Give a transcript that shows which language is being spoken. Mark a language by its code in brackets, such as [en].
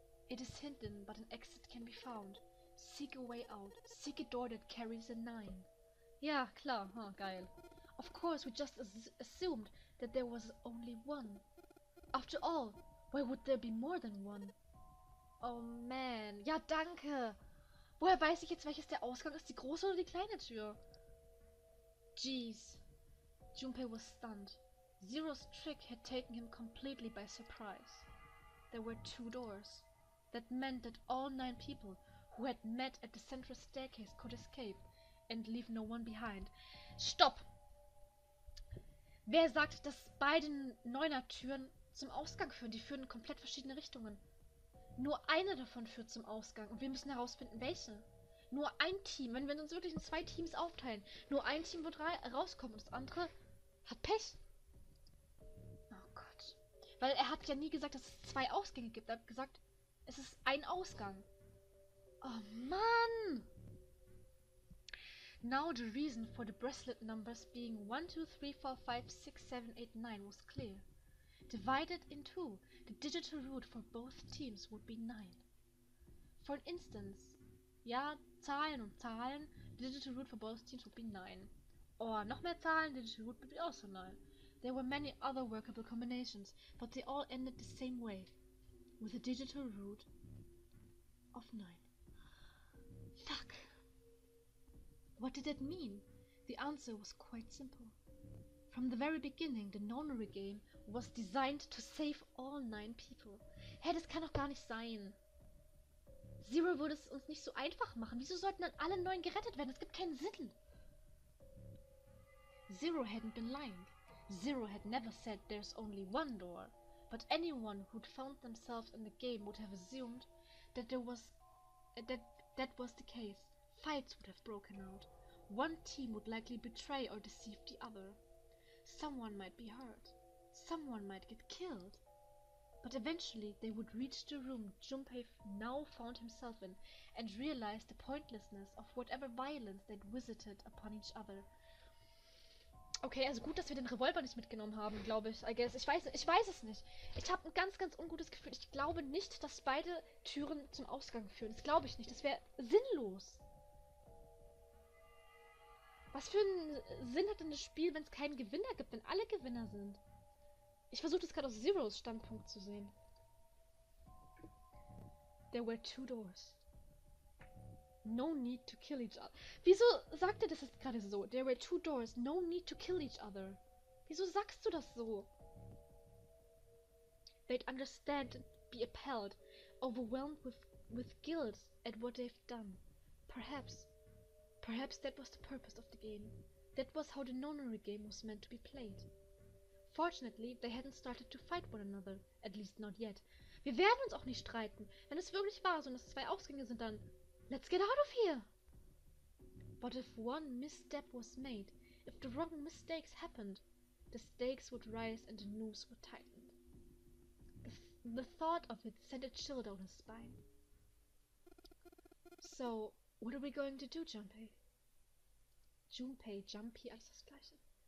[en] It is hidden, but an exit can be found. Seek a way out. Seek a door that carries a 9. [de] Ja, klar. Geil. [en] Of course, we just assumed that there was only 1. After all, why would there be more than 1? [de] Oh man. Ja, danke. Woher weiß ich jetzt, welches der Ausgang ist? Die große oder die kleine Tür? [en] Jeez. Junpei was stunned. Zero's trick had taken him completely by surprise. There were 2 doors. That meant that all 9 people who had met at the central staircase could escape and leave no one behind. [de] Stopp! Wer sagt, dass beide 9er-Türen zum Ausgang führen? Die führen in komplett verschiedene Richtungen. Nur eine davon führt zum Ausgang und wir müssen herausfinden, welche. Nur ein Team, wenn wir uns wirklich in 2 Teams aufteilen, nur ein Team wird rauskommen und das andere hat Pech. Oh Gott. Weil er hat ja nie gesagt, dass es 2 Ausgänge gibt. Er hat gesagt, es ist ein Ausgang. Oh Mann! [en] Now the reason for the bracelet numbers being 1, 2, 3, 4, 5, 6, 7, 8, 9 was clear. Divided in 2, the digital root for both teams would be 9. For instance, [de] ja, Zahlen und Zahlen, [en] the digital root for both teams would be 9. Or [de] noch mehr Zahlen, [en] the digital root would be also 9. There were many other workable combinations, but they all ended the same way, with a digital root of 9. Fuck. What did that mean? The answer was quite simple. From the very beginning, the nonary game was designed to save all 9 people. [de] Hä, das kann doch gar nicht sein. Zero würde es uns nicht so einfach machen. Wieso sollten dann alle 9 gerettet werden? Das gibt keinen Sinn. [en] Zero hadn't been lying. Zero had never said there's only 1 door. But anyone who'd found themselves in the game would have assumed that that was the case. Fights would have broken out. One team would likely betray or deceive the other. Someone might be hurt. Someone might get killed. But eventually they would reach the room Junpei now found himself in and realize the pointlessness of whatever violence they'd visited upon each other. [de] Okay, also gut, dass wir den Revolver nicht mitgenommen haben, glaube ich. [en] I guess. [de] Ich weiß es nicht. Ich habe ein ganz, ganz ungutes Gefühl. Ich glaube nicht, dass beide Türen zum Ausgang führen. Das glaube ich nicht. Das wäre sinnlos. Was für einen Sinn hat denn das Spiel, wenn es keinen Gewinner gibt, wenn alle Gewinner sind? Ich versuche das gerade aus Zeros Standpunkt zu sehen. [en] There were 2 doors. No need to kill each other. [de] Wieso sagt er das jetzt gerade so? [en] There were 2 doors. No need to kill each other. [de] Wieso sagst du das so? [en] They'd understand and be appalled, overwhelmed with guilt at what they've done. Perhaps that was the purpose of the game. That was how the nonary game was meant to be played. Fortunately, they hadn't started to fight one another, at least not yet. [de] Wir werden uns auch nicht streiten. Wenn es wirklich wahr ist und es 2 Ausgänge sind, dann [en] let's get out of here! But if one misstep was made, if the wrong mistakes happened, the stakes would rise and the noose would tighten. The thought of it sent a chill down his spine. So, what are we going to do, Junpei? Junpei, Jumpy, [de] alles das Gleiche.